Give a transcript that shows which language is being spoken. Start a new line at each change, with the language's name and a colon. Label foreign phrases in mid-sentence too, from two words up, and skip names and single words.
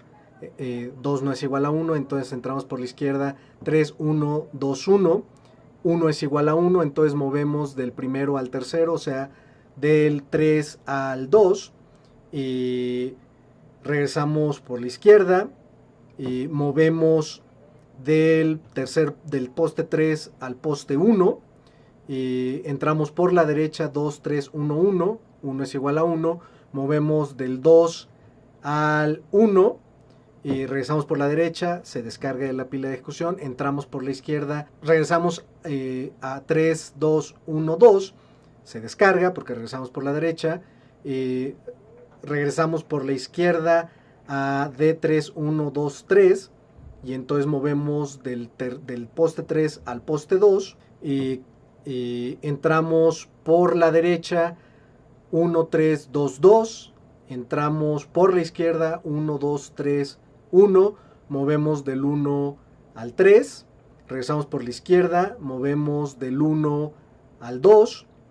Spanish: 2 no es igual a 1, entonces entramos por la izquierda 3, 1, 2, 1. 1 es igual a 1, entonces movemos del primero al tercero, o sea, del 3 al 2. regresamos por la izquierda, movemos del poste 3 al poste 1, entramos por la derecha 2, 3, 1, 1, 1 es igual a 1, movemos del 2 al 1, regresamos por la derecha, se descarga de la pila de ejecución, entramos por la izquierda, regresamos a 3, 2, 1, 2, se descarga porque regresamos por la derecha, regresamos por la izquierda a D3, 1, 2, 3, y entonces movemos del poste 3 al poste 2, entramos por la derecha 1, 3, 2, 2, entramos por la izquierda 1, 2, 3, 1, movemos del 1 al 3, regresamos por la izquierda, movemos del 1 al 2,